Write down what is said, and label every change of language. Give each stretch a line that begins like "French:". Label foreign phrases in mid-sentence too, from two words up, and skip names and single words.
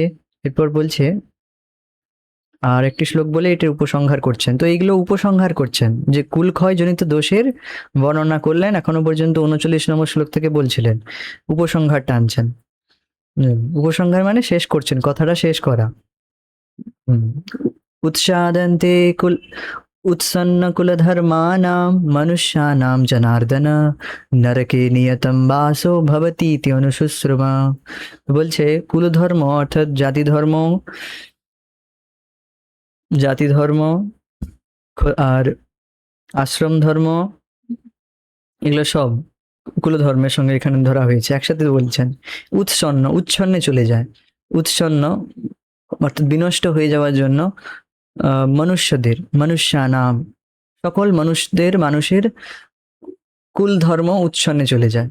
Bangla: এরপর বলছে আর একটি শ্লোক বলে এটার উপসংহার করছেন। তো এইগুলো উপসংহার করছেন যে কুলক্ষয় জনিত দোষের বর্ণনা করলেন, এখনো পর্যন্ত 39 নম্বর শ্লোক থেকে বলছিলেন, উপসংহার টানছেন। উপসংহার মানে শেষ করছেন, কথাটা শেষ করা।
Sanskrit: उत्सादन्ते उत्सन्नकुलधर्माणां मनुष्याणां जनार्दन नरके नियतं वासो भवतीति अनुशुश्रुमा।
Bangla: বলছে কুলধর্ম অর্থাৎ জাতি ধর্ম আর আশ্রম ধর্ম, এগুলো সব কুলধর্মের সঙ্গে এখানে ধরা হয়েছে, একসাথে বলছেন। উচ্ছন্নে চলে যায়, উচ্ছন্ন অর্থাৎ বিনষ্ট হয়ে যাওয়ার জন্য মনুষ্যানাম সকল মানুষের কুল ধর্ম উচ্ছন্নে চলে যায়।